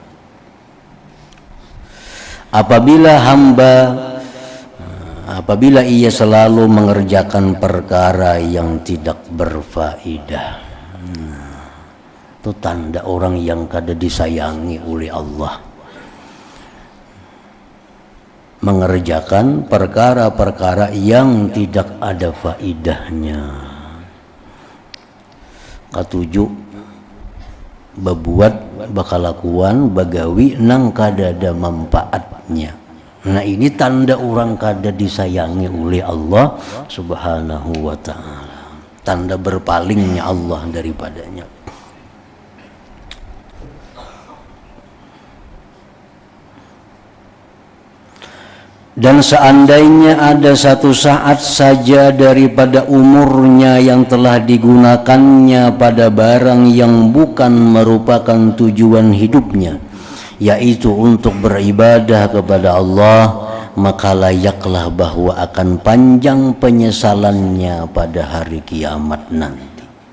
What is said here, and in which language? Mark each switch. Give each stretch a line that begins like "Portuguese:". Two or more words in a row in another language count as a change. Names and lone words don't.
Indonesian: Apabila ia selalu mengerjakan perkara yang tidak berfaedah, itu tanda orang yang kada disayangi oleh Allah. Mengerjakan perkara-perkara yang tidak ada faedahnya.
Banjar: Katujuh, berbuat bakalakuan bagawi nang kada ada manfaatnya.
Indonesian: Nah ini tanda orang kada disayangi oleh Allah
Arabic: سبحانه وتعالى,
Indonesian: tanda berpalingnya Allah daripadanya. Dan seandainya ada satu saat saja daripada umurnya yang telah digunakannya pada barang yang bukan merupakan tujuan hidupnya, yaitu untuk beribadah kepada Allah, maka layaklah bahwa akan panjang penyesalannya pada hari kiamat nanti.